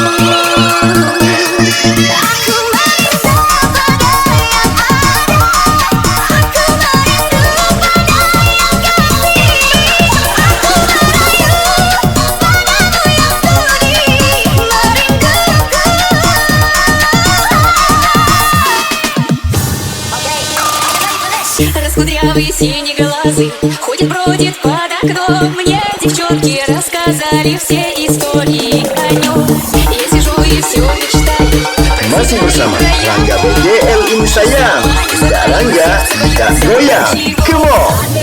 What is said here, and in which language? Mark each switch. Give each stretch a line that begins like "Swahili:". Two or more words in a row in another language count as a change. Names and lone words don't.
Indonesian: Aku merindu pada yang ada. Aku merindu pada yang kasih. Aku merayu padamu yang sudi merinduku.
Russian: Раскудрявые синеглазый ходит-бродит под окном. Мне девчонки рассказали все истории о нем. Я сижу и все мечтаю.
Indonesian: Masih bersama Rangga BGL ini sayang. Tidak Rangga, tidak goyang.
English: Come on.